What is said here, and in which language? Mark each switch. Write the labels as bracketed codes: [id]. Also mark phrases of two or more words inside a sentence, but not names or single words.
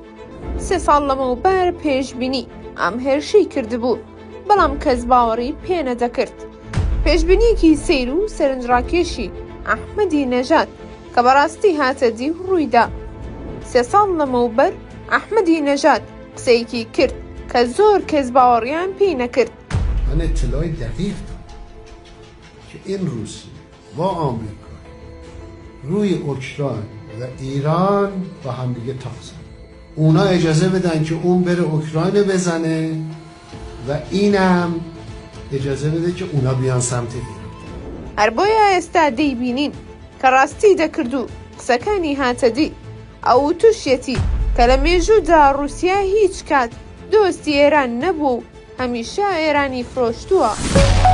[ckb] 3 ساڵ لەمەوبەر پێشبینی ئەم هێرشی کردبوو، بەڵام کەس باوەڕی پێ نەدەکرد. پێشبینیەکی سەیر و سەرنجڕاکێشی ئەحمەدی نەژاد کە بەڕاستی هاتە دی و ڕوویدا. 3 ساڵ لەمەوبەر ئەحمەدی نەژاد قسەیەکی کرد کە زۆر کەس باوەڕیان پێی نەکرد. [fa] من اطلاعی دقیق دارم که این روسیه با آمریکا روی اوکراین و ایران با همدیگه تازن. اونا اجازه بدن که اون بره اوکراین بزنه و اینم اجازه بده که اونا بیان سمت ایران. [ckb] هەر بۆیە ئێستا دەیبینین کە ڕاستی دەکرد و قسەکانی هاتە دی. ئەو تووشێتی کە لە مێژوودا رووسیا هیچ کات دۆستی ئێران نەبوو و هەمیشە ئێرانی فرۆشتووە.